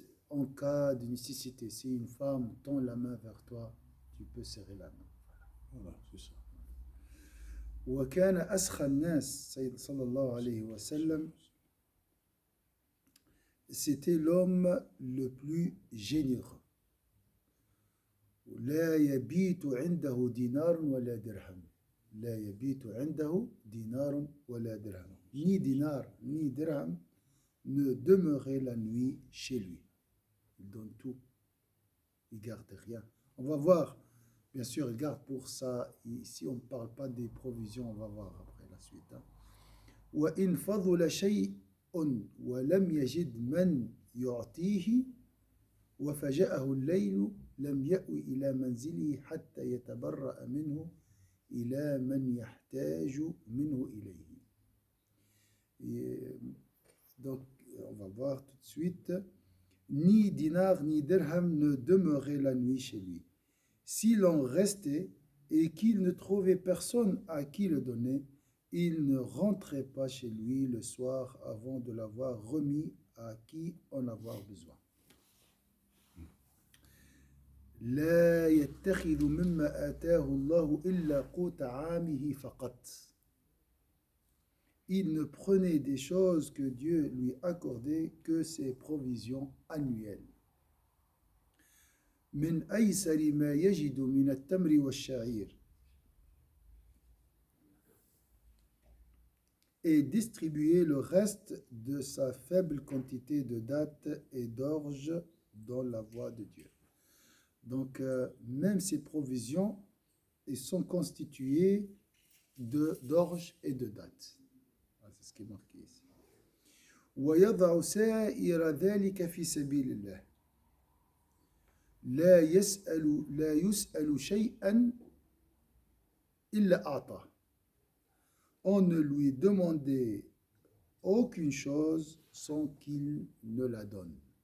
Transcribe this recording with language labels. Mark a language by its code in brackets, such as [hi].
[fr] En cas de nécessité, si une femme tend la main vers toi, tu peux serrer la main. Voilà, c'est ça. [ar] وكان أسخى الناس صلى الله عليه وسلم, [fr] c'était l'homme le plus généreux. [ar] لا يبيت عنده دينار ولا درهم. لا يبيت عنده دينار ولا درهم. [fr] Ni dinar ni dirham ne demeuraient la nuit chez lui. Il donne tout. Il garde rien. On va voir. Bien sûr, il garde pour ça. Ici, on ne parle pas des provisions. On va voir après la suite. [ar] وإن فضل شيء ولم يجد من يعطيه وفجأه الليل لم يأوي إلى منزله حتى يتبرأ منه إلى من يحتاج منه إليه. [fr] Donc, on va voir tout de suite. Ni dinar ni dirham ne demeuraient la nuit chez lui. S'il en restait et qu'il ne trouvait personne à qui le donner, il ne rentrait pas chez lui le soir avant de l'avoir remis à qui en avoir besoin. [ar] لا يتخذ مما آتاه الله إلا قوت عامه فقط. [fr] Il ne prenait des choses que Dieu lui accordait que ses provisions annuelles. [ar] من أيسر ما يجد من التمر والشعير. [fr] Et distribuer le reste de sa faible quantité de dattes et d'orge dans la voie de Dieu. Donc, même ces provisions, ils sont constituées d'orge et de dattes. C'est ce qui est marqué ici. [ar] ويضع سائر ذلك في سبيل الله لا يسأل شيئا إلا أعطاه. [fr] On ne lui demandait aucune chose sans qu'il ne la donne.